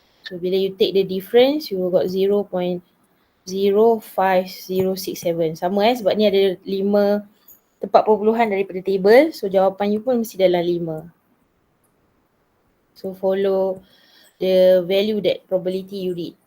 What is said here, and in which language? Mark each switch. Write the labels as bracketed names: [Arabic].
[English] So bila you take the difference, you will got 0.05067. [Malay] Sama sebab ni ada 5 tempat perpuluhan daripada table. So jawapan you pun mesti dalam 5. [English] So follow the value that probability you read.